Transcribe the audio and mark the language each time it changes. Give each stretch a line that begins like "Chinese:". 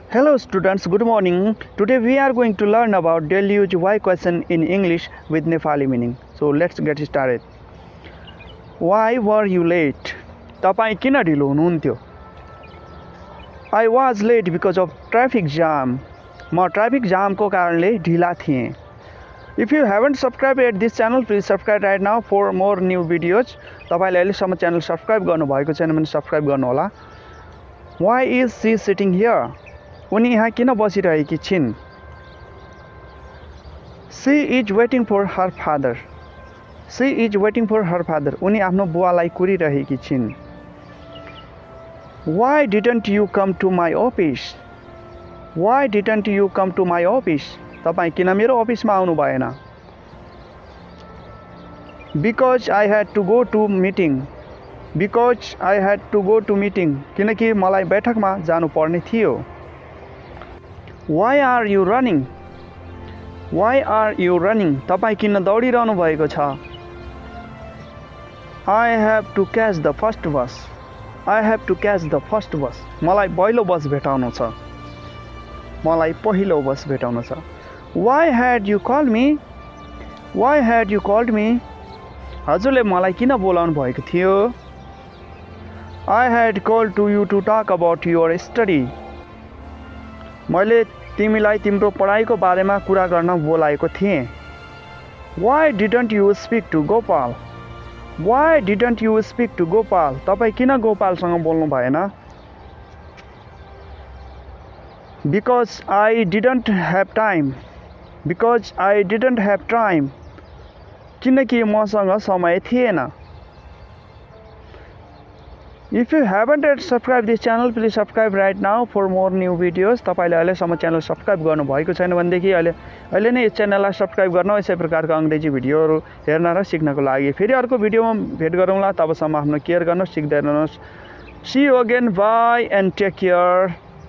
English: Hello students, good morning. Today we are going to learn about daily use why question in English with Nepali meaning. So let's get started. Why were you late?
Nepali: तपाईं किन ढिलो हुनुहुन्थ्यो?
English: I was late because of traffic jam.
Nepali: म traffic जामको कारणले ढिला थिएँ.
English: If you haven't subscribed at this channel, please subscribe right now for more new videos.
Nepali: तपाईले अहिलेसम्म च्यानल सब्स्क्राइब गर्नुभएको छैन भने सब्स्क्राइब गर्नु होला.
English: Why is she sitting here?
Nepali: उनी यहाँ किन बसिरहेकी छिन्?
English: She is waiting for her father. She is waiting for her father.
Nepali: उनी आफ्नो बुवालाई कुरिरहेकी छिन्.
English: Why didn't you come to my office? Why didn't you come to my office?
Nepali: तपाईं किन मेरो अफिसमा आउनु भएन?
English: Because I had to go to meeting. Because I had to go to meeting.
Nepali: किनकि मलाई बैठकमा जानु पर्ने थियो.
English: Why are you running? Why are you running?
Nepali: तपाईं किन दौडिरहनु भएको छ?
English: I have to catch the first bus. I have to catch the first bus.
Nepali: मलाई पहिलो बस भेटाउनु छ. मलाई पहिलो बस भेटाउनु छ.
English: Why had you called me? Why had you called me?
Nepali: हजुरले मलाई किन बोलाउनु भएको थियो?
English: I had called to you to talk about your study.
Nepali: मैले तिमीलाई तिम्रो पढाइको बारेमा कुरा गर्न बोलाएको थिएँ.
English: Why didn't you speak to Gopal? Why didn't you speak to Gopal?
Nepali: तपाईं किन गोपालसँग बोल्नु भएन?
English: Because I didn't have time. Because I didn't have time.
Nepali: किनकि मसँग समय थिएन.
English: If you haven't yet subscribed this channel, please subscribe right now for more new videos.
Nepali: तपाईले अहिलेसम्म च्यानल सब्स्क्राइब गर्नु भएको छैन भनेदेखि अहिले नै यस च्यानललाई सब्स्क्राइब गर्न यसै प्रकारको अंग्रेजी भिडियोहरु हेर्न र सिक्नको लागि. फेरि अर्को भिडियोमा भेट गरौँला. तबसम्म आफ्नो केयर गर्नुहोस्, सिक्दै रहनुहोस्.
English: See you again. Bye and take care.